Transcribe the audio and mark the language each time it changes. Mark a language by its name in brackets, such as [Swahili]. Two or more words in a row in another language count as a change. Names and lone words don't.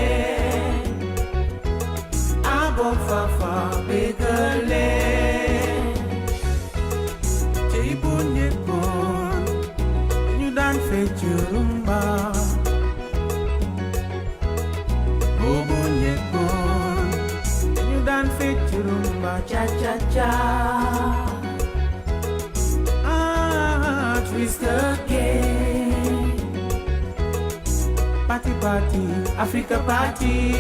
[Wolof] Abok Fafa Begale cey bu njëkkoon ñu daan fecc rumba boobu njëkkoon ñu daan fecc rumba [English] cha cha cha twist again party party Africa party